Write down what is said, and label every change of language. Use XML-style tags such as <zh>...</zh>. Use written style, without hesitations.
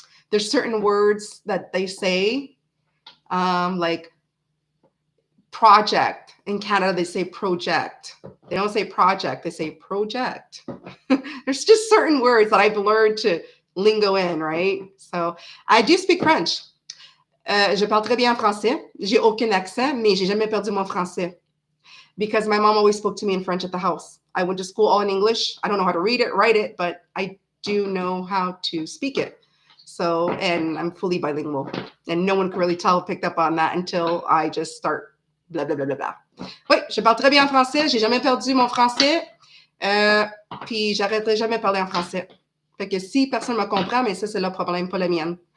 <en>There's certain words that they say, like project. In Canada, they say project. They don't say project, they say project. There's just certain words that I've learned to lingo in, right? So I do speak French.</en> <fr>Je parle très bien français. J'ai aucun accent, mais j'ai jamais perdu mon français.</fr> <en>Because my mom always spoke to me in French at the house. I went to school all in English. I don't know how to read it, write it, but I do know how to speak it. So, and I'm fully bilingual. And no one can really picked up on that until I just start blah, blah, blah, blah, blah.</en> <fr>Oui, je parle très bien en français. J'ai jamais perdu mon français. Puis j'arrêterai jamais de parler en français. Fait que si personne me comprend, mais ça, c'est leur problème, pas la mienne.</fr>